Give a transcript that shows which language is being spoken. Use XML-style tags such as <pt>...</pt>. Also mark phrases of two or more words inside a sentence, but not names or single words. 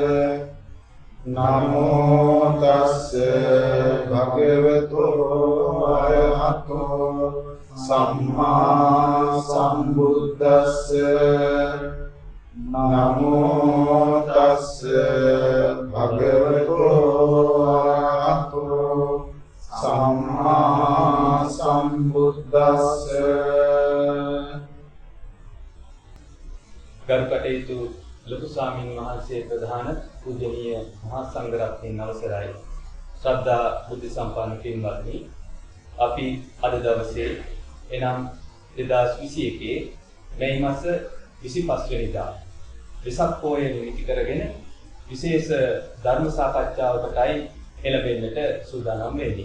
<pi>नमो तस्से भगवतो अरहतो सम्मा सम्बुद्धस्से नमो तस्से भगवतो अरहतो सम्मा सम्बुद्धस्से।</pi> <si>ගරුකටයුතු ලොකු ස්වාමීන් වහන්සේ ප්‍රධාන පූජනීය මහා සංඝරත්නයන් අවසරයි. ශ්‍රද්ධා බුද්ධ සම්පන්න පින්වත්නි, අපි අද දවසේ එනම් 2021 මැයි මාස 25 වෙනිදා වෙසක් පොය නිමිති කරගෙන විශේෂ ධර්ම සාකච්ඡාවකටයි එළඹෙන්නට සූදානම් වෙන්නේ.</si>